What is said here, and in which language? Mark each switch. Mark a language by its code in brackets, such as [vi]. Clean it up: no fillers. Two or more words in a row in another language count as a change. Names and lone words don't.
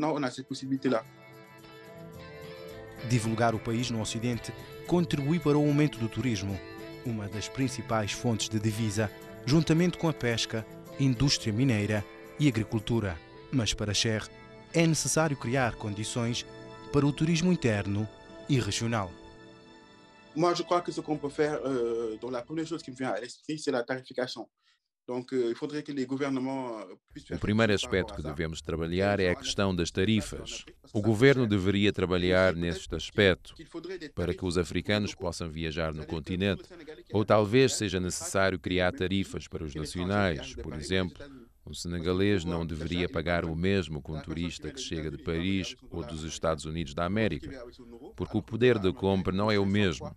[pt] Divulgar o país no Ocidente contribui para o aumento do turismo, uma das principais fontes de divisa, juntamente com a pesca, indústria mineira e agricultura. Mas para Cheikh é necessário criar condições para o turismo interno e regional. [fr] Moi, je crois que ce qu'on peut faire, donc la première chose qui me vient à l'esprit, c'est la tarification. Donc, il faudrait que les gouvernements puissent [pt] O primeiro aspecto que devemos trabalhar é a questão das tarifas. O governo deveria trabalhar neste aspecto para que os africanos possam viajar no continente. Ou talvez seja necessário criar tarifas para os nacionais. Por exemplo, um senegalês não deveria pagar o mesmo que um turista que chega de Paris ou dos Estados Unidos da América, porque o poder de compra não é o mesmo.